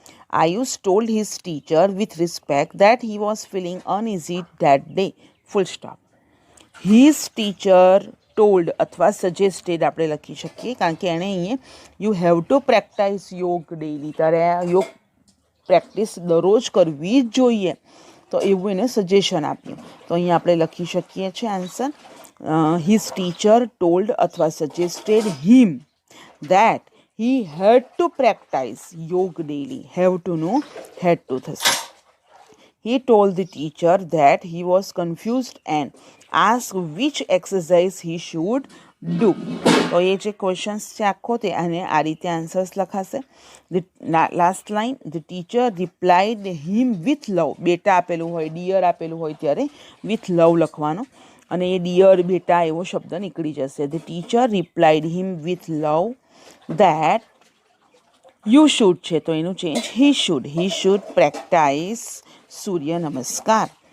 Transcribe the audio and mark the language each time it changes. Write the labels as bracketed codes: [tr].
[en] Ayush told his teacher with respect that he was feeling uneasy that day, full stop. His teacher told [gu] અથવા suggested આપણે લખી શકીએ, કારણ કે એણે અહીંયા [en] you have to practise yoga daily, [gu] તારે યોગ પ્રેક્ટિસ દરરોજ કરવી જ જોઈએ, તો એવું એને સજેશન આપ્યું. તો અહીંયા આપણે લખી શકીએ છીએ આન્સર. [en] His teacher told [gu] અથવા [en] suggested him that he had to practice yoga daily. Have to [gu] નું [en] had to [gu] થશે. [en] He told the teacher that he was confused and asked which exercise he should do. [gu] તો એ જે questions છે આખો તે અને આ રીતે આન્સર્સ લખાશે. [en] Last line, the teacher replied him with love. [gu] બેટા આપેલું હોય, ડિયર આપેલું હોય ત્યારે [en] with love [gu] લખવાનું, અને એ ડિયર બેટા એવો શબ્દ નીકળી જશે. [en] the teacher replied him with love that you should [gu] છે, તો એનું [en] Change he should practise surya namaskar.